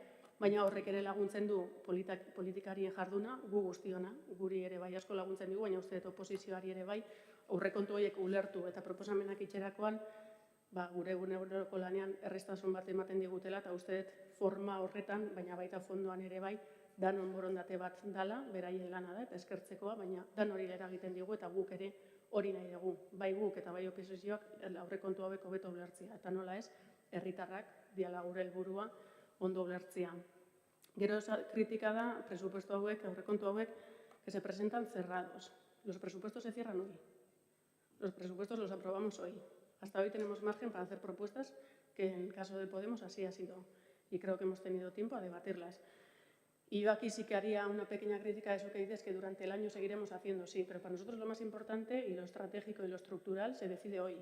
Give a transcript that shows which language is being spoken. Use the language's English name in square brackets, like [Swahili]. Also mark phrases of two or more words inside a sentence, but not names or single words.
[Basque] baina horrek ere laguntzen du politikarien jarduna, gu guztiona, guri ere bai asko laguntzen dugu, baina uste dut oposizioari ere bai, aurrekontu horiek ulertu eta proposamenak itxerakoan, gure eguneroko lanean errestasun bat ematen digutela, eta uste dut forma horretan, baina baita fondoan ere bai, danon borondate bat dala, beraien lana da, eta eskertzekoa, baina dan hori eragiten digu, eta guk ere hori nahi dugu. Bai guk eta bai oposizioak aurrekontu hauek hobeto ulertzea, eta nola ez, herritarrak diala gure helburua ondo ulertzea. Gero kritika da, presupuesto hauek, aurrekontu hauek, [Spanish] que se presentan cerrados. Los presupuestos se cierran hoy. Los presupuestos los aprobamos hoy. Hasta hoy tenemos margen para hacer propuestas, que en el caso de Podemos así ha sido. Y creo que hemos tenido tiempo a debatirlas. Y yo aquí sí que haría una pequeña crítica a eso que dices, que durante el año seguiremos haciendo, sí, pero para nosotros lo más importante y lo estratégico y lo estructural se decide hoy.